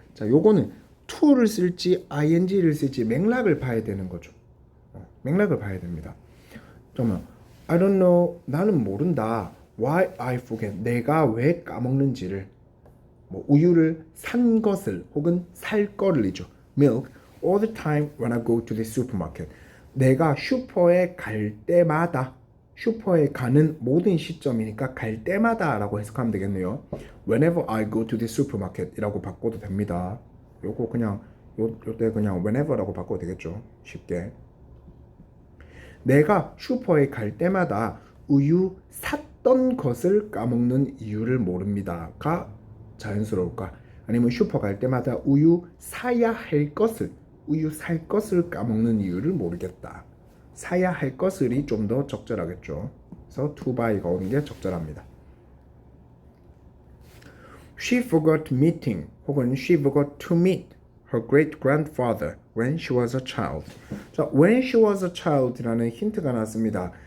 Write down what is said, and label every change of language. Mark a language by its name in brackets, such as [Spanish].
[Korean] 자, 요거는 to를 쓸지 ing를 쓸지 맥락을 봐야 되는 거죠. 맥락을 봐야 됩니다. 잠깐만, [English] I don't know, [Korean] 나는 모른다. [English] Why I forget, [Korean] 내가 왜 까먹는지를. 뭐 우유를 산 것을 혹은 살 거를이죠. [English] Milk all the time when I go to the supermarket. [Korean] 내가 슈퍼에 갈 때마다, 슈퍼에 가는 모든 시점이니까 갈 때마다라고 해석하면 되겠네요. [English] Whenever I go to the supermarket이라고 [Korean] 바꿔도 됩니다. 요거 그냥 요때 그냥 whenever라고 바꿔도 되겠죠. 쉽게. 내가 슈퍼에 갈 때마다 우유 샀던 것을 까먹는 이유를 모릅니다가 자연스러울까? 아니면 슈퍼 갈 때마다 우유 사야 할 것을, 우유 살 것을 까먹는 이유를 모르겠다. 사야 할 것을이 좀 더 적절하겠죠. 그래서 to buy가 오는 게 적절합니다. [English] She forgot meeting [Korean] 혹은 [English] she forgot to meet her great grandfather when she was a child. [Korean] 자, [English] when she was a child [Korean] 라는 힌트가 나왔습니다.